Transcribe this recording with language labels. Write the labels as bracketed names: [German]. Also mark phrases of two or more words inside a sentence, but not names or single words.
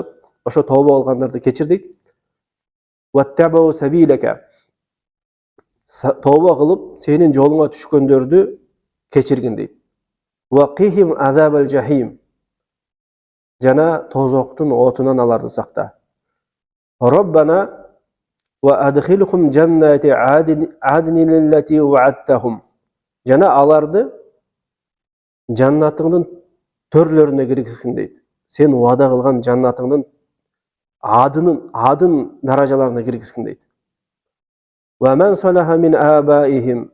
[Kyrgyz] Ошо тооба кылгандарды кечир дейт. [Arabic] واتبعوا سبيلك. [Kyrgyz] Тооба кылып, сенин жолуңа түшкөндөрдү кечиргин дейт. [Arabic] وقهم عذاب الجحيم. [Kyrgyz] Жана тозоктун отунан аларды сакта. [Arabic] ربنا وأدخلهم جنات عدن التي وعدتهم. [Kyrgyz] Жана аларды жаннатыңдын төрлөрүнө киргизгин дейт. Сен убада кылган жаннатыңдын адын даражаларына киргизгин дейт. [Arabic] ومن صلح من آبائهم.